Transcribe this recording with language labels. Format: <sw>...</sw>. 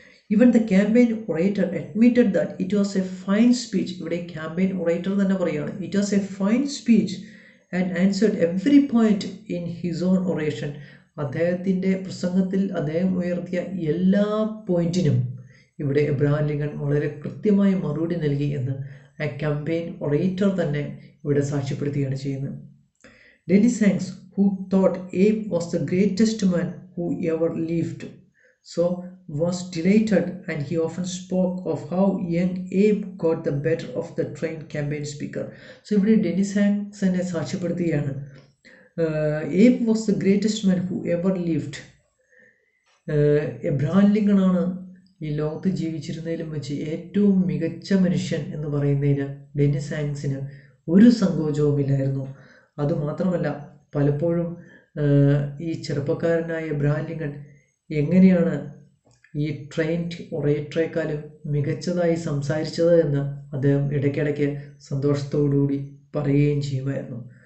<en>Even the campaign orator admitted that it was a fine speech.</en> <ml>ഇവിടെ campaign orator തന്നെ പറയുകയാണ്,</ml> <en>it was a fine speech and answered every point in his own oration.</en> <ml>അദ്ദേഹത്തിൻ്റെ പ്രസംഗത്തിൽ അദ്ദേഹം ഉയർത്തിയ എല്ലാ പോയിന്റിനും ഇവിടെ എബ്രഹാം ലിങ്കൺ വളരെ കൃത്യമായി മറുപടി നൽകി എന്ന് ആ campaign orator തന്നെ ഇവിടെ സാക്ഷ്യപ്പെടുത്തുകയാണ് ചെയ്യുന്നത്.</ml> <en>Dennis Hanks, who thought Abe was the greatest man who ever lived, so was delighted, and he often spoke of how young Abe got the better of the trained campaign speaker. So</en> <ml>ഇവിടെ Dennis ഹാങ്സിനെ സാക്ഷ്യപ്പെടുത്തുകയാണ്,</ml> <en>Abe was the greatest man who ever lived.</en> <ml>Abraham ലിങ്കണാണ് ഈ ലോകത്ത് ജീവിച്ചിരുന്നതിലും വെച്ച് ഏറ്റവും മികച്ച മനുഷ്യൻ എന്ന് പറയുന്നതിന് Dennis ഹാങ്സിന് ഒരു സങ്കോചവുമില്ലായിരുന്നു. അതുമാത്രമല്ല, പലപ്പോഴും ഈ ചെറുപ്പക്കാരനായ എബ്രഹാം ലിങ്കൺ എങ്ങനെയാണ് ഈ ട്രെയിൻഡ് ഒറേറ്ററേക്കാളും മികച്ചതായി സംസാരിച്ചത് എന്ന് അദ്ദേഹം ഇടയ്ക്കിടയ്ക്ക് സന്തോഷത്തോടുകൂടി പറയുകയും ചെയ്യുമായിരുന്നു.</ml>